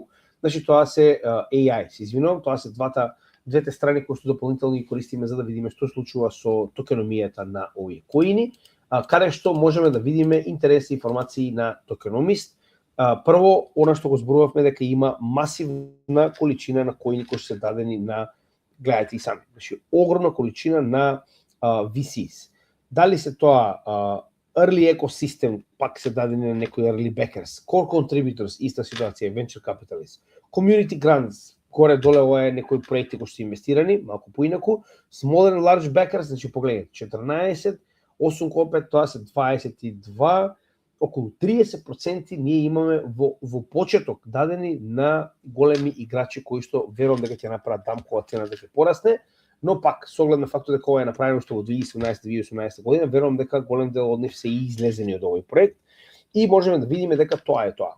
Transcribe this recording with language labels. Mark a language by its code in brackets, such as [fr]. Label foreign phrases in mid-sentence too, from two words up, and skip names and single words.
[mk] Значи тоа се AI, се извинувам, тоа се двете страни кои што дополнително ги користиме за да видиме што случува со токеномијата на овие коини, каде што можеме да видиме интересни информации на Tokenomist. Прво, она што го зборувавме дека има масивна количина на коини кои се дадени на, гледате и сами, значи огромна количина на VCs. Дали се тоа [en] early ecosystem, [mk] пак се дадени на некои [en] early backers, core contributors, [mk] иста ситуација, [en] venture capitalists, community grants, [mk] горе-доле ова е некои проекти кои што инвестирани, малку поинаку, [en] small and large backers, [mk] значи погледнете, 14, 8,5, тоа се 22, околу 30% ние имаме во почеток дадени на големи играчи кои што верувам дека ќе направат дам кога цената ќе порасне, но пак со оглед на фактот дека ова е направено што во 2017-2018 година, верувам дека голем дел од нив се излезени од овој проект и можеме да видиме дека тоа е тоа.